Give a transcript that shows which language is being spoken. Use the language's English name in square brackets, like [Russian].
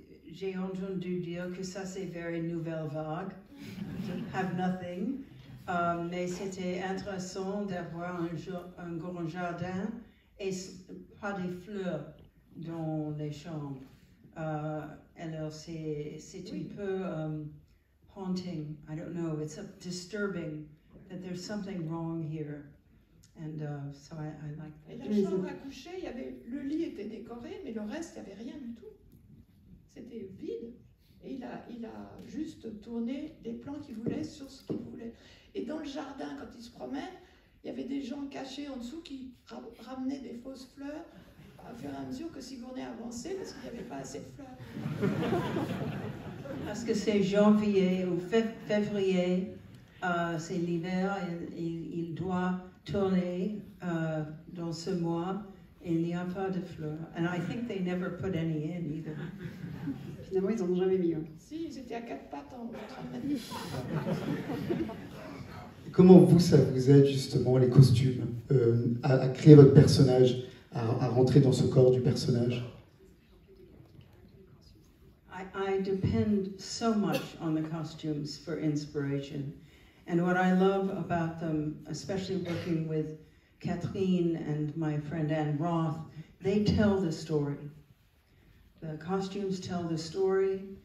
[French] J'ai entendu dire que ça c'est very nouvelle vague, [English] have nothing, [French] mais c'était intéressant d'avoir un grand jardin et pas des fleurs dans les chambres. Alors c'est un peu [English] haunting, I don't know, it's disturbing that there's something wrong here. And so I like that. [French] Et la chambre à coucher, le lit était décoré, mais le reste, il n'y avait rien du tout. C'était vide. Et il a juste tourné des plans qu'il voulait sur ce qu'il voulait. Et dans le jardin, quand il se promène, il y avait des gens cachés en dessous qui ramenaient des fausses fleurs à fur et à mesure que Sigourney avançait, parce qu'il n'y avait pas assez de fleurs. Parce que c'est janvier ou février, c'est l'hiver, il doit tourner dans ce mois, et il n'y a pas de fleurs. [English] And I think they never put any in either. [French] Finalement, ils n'en ont jamais mis. Si, ils étaient à 4 pattes en train de mettre. Comment vous, ça vous aide justement, les costumes, à créer votre personnage, à rentrer dans ce corps du personnage? [English] I depend so much on the costumes for inspiration. And what I love about them, especially working with Catherine and my friend Anne Roth, they tell the story. The costumes tell the story,